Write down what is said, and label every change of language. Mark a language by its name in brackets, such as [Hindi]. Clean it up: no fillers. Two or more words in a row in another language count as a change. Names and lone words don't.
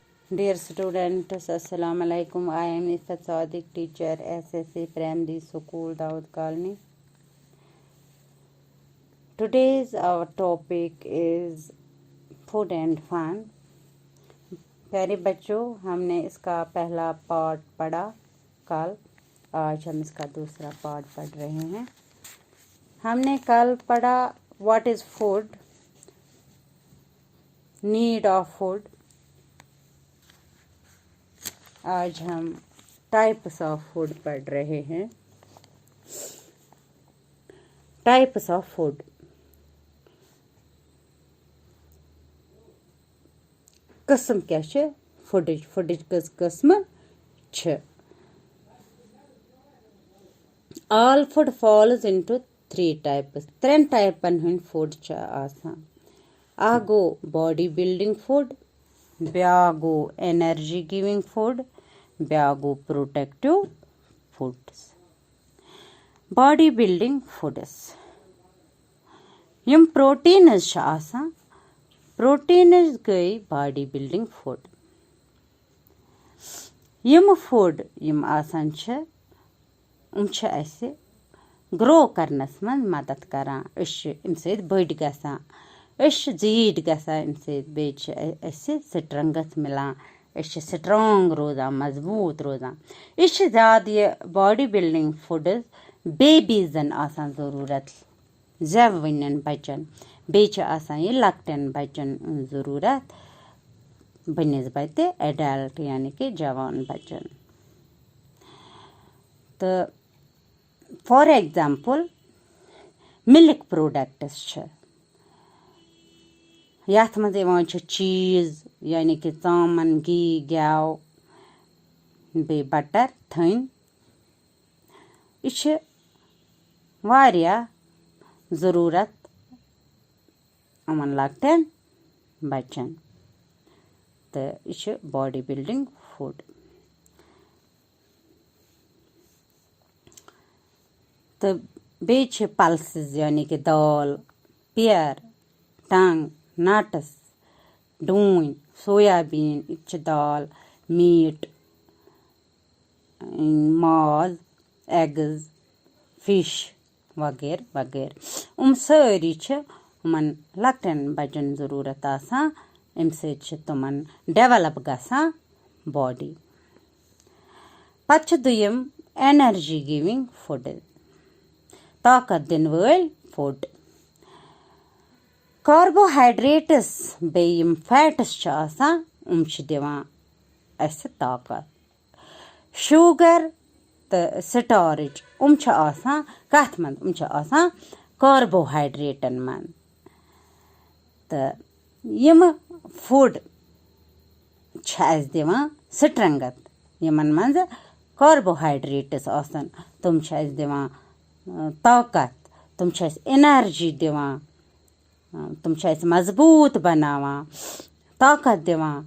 [English] Dear students, [Arabic] السلام عليكم. [English] I am Ifat Sadiq, teacher, SSC Primary School, Daud Colony. Today's our topic is food and fun. [Hindi] प्यारे बच्चों, हमने इसका पहला पार्ट पढ़ा कल। आज हम इसका दूसरा पार्ट पढ़ रहे हैं। हमने कल पढ़ा [English] what is food, need of food. [Hindi] आज हम [English] types of food [Hindi] पढ़ रहे हैं। [English] types of food, [Kashmiri] कस्म क्या छे फूडिज, फूडिज कस कस्म छे। [English] all food falls into 3 types, [Kashmiri] 3 टाइपन हंद फूड छे आसान। आ गो [English] body building food, [Kashmiri] ब्या गो [English] energy giving food, [Kashmiri] ब्या गो [English] protective foods. body building foods [Kashmiri] यम प्रोटीन्स छे आसान, प्रोटीन्स गई [English] body building food. [Kashmiri] यम फूड यम आसान छे उम छे ऐसे ग्रो करनस मन मदद करान, अमि बड़ गसान, जीड गसान, अमि बेचे स्ट्रेंथ मिलान, स्ट्रांग रोजान, मजबूत रोजान। यह ज्यादा ये [English] body building food [Kashmiri] बेबीजन आसान जरूरत, जवन बच्चन, बेच आसान ये लकटन बच्चन जरूरत बनिस्बत एडल्ट यानी कि जवान बच्चन। तो [English] for example milk products [Kashmiri] छे, यथ मज चीज यानी कि चामन, घी, गेव, बे बटर, थन। यह वारिया जरूरत अमन लकटन बच्चन। तो यह [English] body building food. [Kashmiri] तो बेच पल्सेस यानी कि दाल, पेयर, टंग, नट्स, डून, सोयाबीन, यह दाल, मीट, माज, [English] eggs, fish [Kashmiri] वगैरह वगैरह। सारी उमन लकटन बच्चन जरूरत आसान, अमि तमन डेवलप गसान बॉडी। पत्त दुयम [English] energy giving food, [Kashmiri] ताकत दिन वल फूड। कार्बोहाइड्रेट्स बेयम फैट्स आसान उम दिवान अस ताकत। शुगर तो स्टार्च उम आसान कथ मन, उम आसान कार्बोहाइड्रेटन मन। तो यम फूड अस दिवान स्ट्रेंथ, यमन मज कार्बोहाइड्रेट्स आसान तुम अस दिवान ताकत, तुम एनर्जी दिवान, तुम मजबूत बनावान, ताकत दिवान।